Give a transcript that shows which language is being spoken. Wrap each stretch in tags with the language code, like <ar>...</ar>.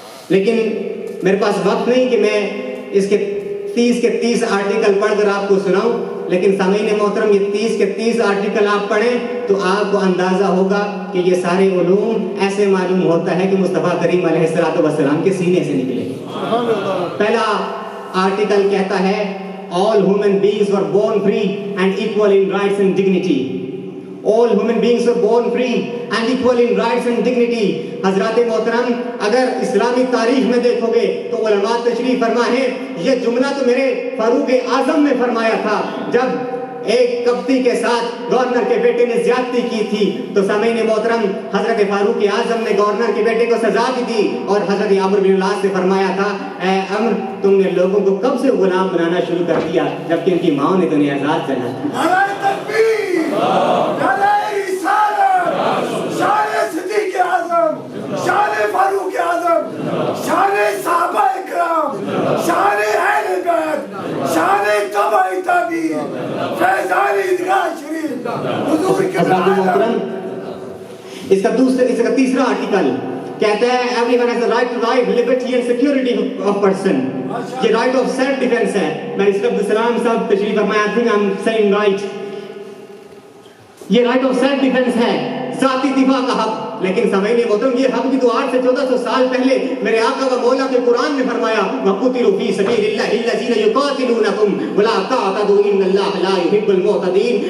<ur>لیکن میرے پاس وقت نہیں کہ میں اس کے 30 کے 30 آرٹیکل پڑھ کر آپ کو سناؤں, لیکن سامعین محترم یہ 30 کے 30 آرٹیکل آپ پڑھیں تو آپ کو اندازہ ہوگا کہ یہ سارے علوم ایسے معلوم ہوتا ہے کہ مصطفیٰ کریم علیہ السلام کے سینے سے نکلے. پہلا آرٹیکل کہتا ہے</ur> <en>all human beings were born free and equal in rights and dignity. All human beings were born free and equal in rights and dignity.</en> <ur>حضرات محترم, اگر اسلامی تاریخ میں دیکھو گے تو علماء تشریح فرما ہے یہ جملہ تو میرے فاروق اعظم نے فرمایا تھا جب ایک کپتی کے ساتھ گورنر کے بیٹے نے زیادتی کی تھی. تو سامعین محترم, حضرت فاروق اعظم نے گورنر کے بیٹے کو سزا بھی دی اور حضرت عمرو بن العاص سے فرمایا تھا اے عمرو تم نے لوگوں کو کب سے غلام بنانا شروع کر دیا جبکہ ان کی ماں نے تمہیں آزاد کرنا تھا. نعرہ تکبیر, نعرہ رسالت, شان صدیق اعظم, شان فاروق اعظم, شان صحابہ اکرام, شان اہل بیت, شان تبع تابعین, فیضان عیدگاہ شریف, حضور کے محترم. اس کا تیسرا آرٹیکل کہتا ہے</ur> <en>everyone has the right to life, liberty and security of person.</en> <ur>یہ</ur> <en>right of self defense</en> <ur>ہے. میں اس عبد السلام صاحب تشریف فرمایا,</ur> <en>I think I'm saying right.</en> <ur>یہ</ur> <en>right of self defense</en> <ur>ہے, ذاتی دفاع کا حق. لیکن سامعین محترم یہ حق بھی تو 800 سے 1400 سال پہلے میرے آقا و مولا کے قرآن میں فرمایا</ur> <ar>وَقُتِلُوا فِي سَبِيلِ اللَّهِ الَّذِينَ يُقَاتِلُونَكُمْ وَلَا تَعْتَدُوا إِنَّ اللَّهَ لَا يُحِبُّ الْمُعْتَدِينَ.</ar>